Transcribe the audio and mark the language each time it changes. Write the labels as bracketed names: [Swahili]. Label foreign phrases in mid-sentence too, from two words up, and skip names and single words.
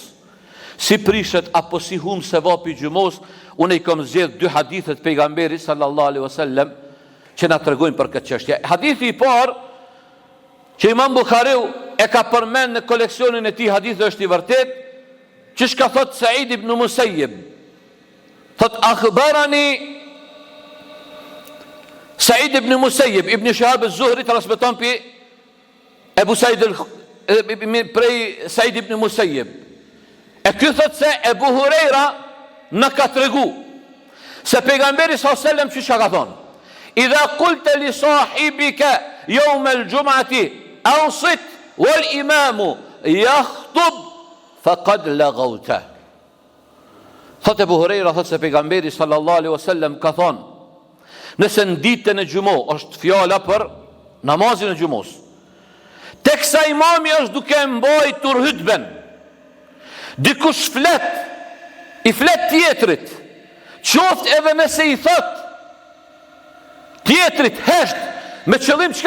[Albanian] Si prishet apo si hum se vapi gjumos, unë i kom zgjedh 2 hadithet pejgamberi [Arabic] صلى الله عليه وسلم [Albanian] që na tregojnë për këtë çështje. Hadithi i parë që Imam Buhariu e ka përmend në koleksionin e tij hadithe është i vërtet, që shka thot Said ibn Musayyib. Thot akhbarani Said ibn Musayyib, ibn Shihab az-Zuhri transmeton pi Ebu Said prej Said ibn Musayyib. E ky thot se Ebu Hurejra në ka tregu se pejgamberi [Arabic] صلى الله عليه وسلم [Albanian] çka ka thonë: [Arabic] "إذا قلت لصاحبك يوم الجمعة أنصت والإمام يخطب فقد لغوت." [Albanian] Thot Ebu Hurejra thot se pejgamberi [Arabic] صلى الله عليه وسلم [Albanian] ka thonë: nëse në ditën e gjumos, është fjala për namazin e gjumos, teksa imami është duke mbajtur hutben, dikush i flet tjetrit, qoft edhe nëse i thot tjetrit hesht, Me qëllim çka?